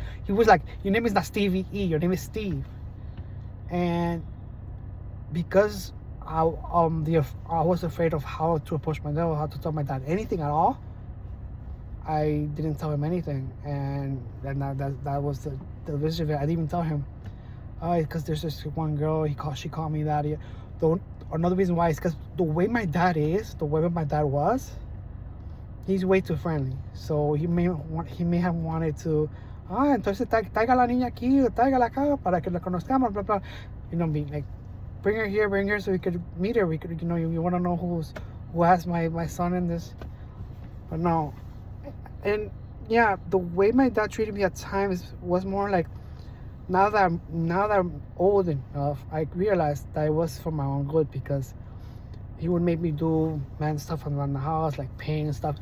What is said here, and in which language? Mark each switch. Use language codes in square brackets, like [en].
[en] He was like, your name is not Stevie E, your name is Steve. And because I was afraid of how to approach my dad, or how to tell my dad anything at all, I didn't tell him anything. And that was the vision of it. I didn't even tell him, because there's this one girl, she called me that. Another reason why is because the way my dad was, he's way too friendly. So he may have wanted to, [es] entonces traiga la niña aquí, tráigala acá para que la conozcamos, blah blah. [en] Being like, bring her here, so we could meet her. We could, you want to know who has my son in this. But no, and yeah, the way my dad treated me at times was more like, now that I'm old enough, I realized that it was for my own good, because he would make me do man stuff around the house, like paint and stuff.